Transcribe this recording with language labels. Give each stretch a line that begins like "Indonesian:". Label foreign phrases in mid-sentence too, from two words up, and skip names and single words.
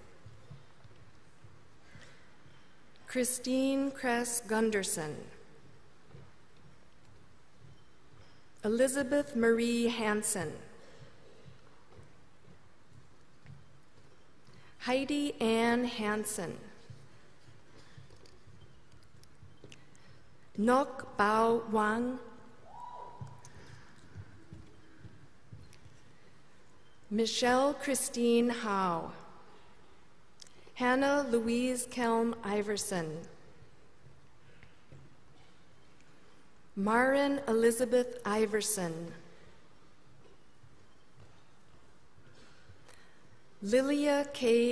English: Christine Kress Gunderson, Elizabeth Marie Hansen, Heidi Ann Hansen, Nok Bao Wang, Michelle Christine Howe, Hannah Louise Kelm Iverson, Marin Elizabeth Iverson, Lilia K.